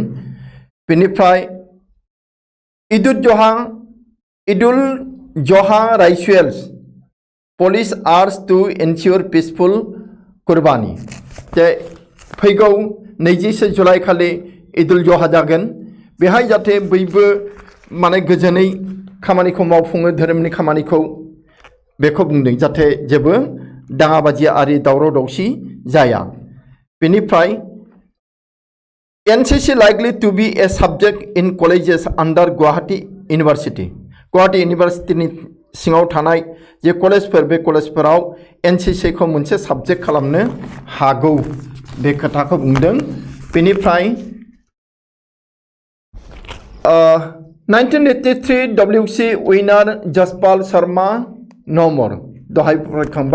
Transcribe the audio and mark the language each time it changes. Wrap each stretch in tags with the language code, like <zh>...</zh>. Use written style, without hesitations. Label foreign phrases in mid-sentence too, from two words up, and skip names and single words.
<brx>बेनिफ्राय</brx> <en>Eid ul Zoha rituals police urges to ensure peaceful qurbani</en> <brx>जे फैगौ 20 जुलाइ खालि इदुल जोहा जागोन, बेहाय जाहाथे बयबो माने गोजोनै खामानिखौ मावफुङो, धोरोमनि खामानिखौ बेखौ बुंदों जाहाथे जेबो दाङाबाजि आरि दावराव दावसि जाया। बेनिफ्राय</brx> <en>NCC likely to be a subject in colleges under</en> <brx>गुवाहाटी यूनिवर्सिटी गुवाहाटी यूनिवर्सिटीनि सिङाव थानाय जे कलेजफोर बे कलेजफोराव NCC खौ मोनसे साबजेक्ट खालामनो हागौ बे खोथाखौ बुंदों। बेनिफ्राय 1983 WC विनार जसपाल शर्मा नो मोर दहाय फरायखांबाय।</brx>